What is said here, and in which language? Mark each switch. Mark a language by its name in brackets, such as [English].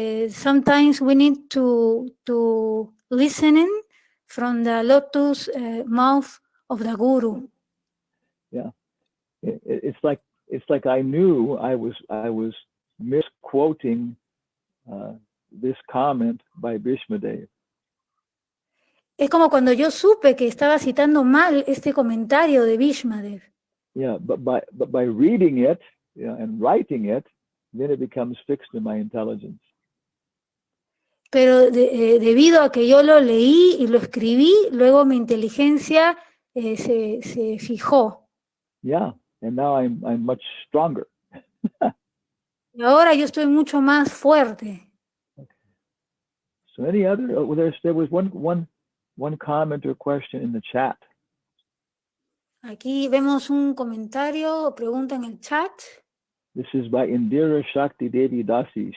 [English] Sometimes we need to listening from the lotus mouth of the guru. Yeah, it's like I knew I was misquoting this comment by Bhishmadev. [Spanish] Es como cuando yo supe que estaba citando mal este comentario de Bhishmadev. [English] Yeah, but by reading it and writing it, then it becomes fixed in my intelligence. [Spanish] pero debido a que yo lo leí y lo escribí, luego mi inteligencia se fijó. [English] Yeah, and now I'm much stronger. [Spanish] Y ahora yo estoy mucho más fuerte. [English] So any other? There was one comment or question in the chat. [Spanish] Aquí vemos un comentario o pregunta en el chat. [English] This is by Indira Shakti Devi Dasi.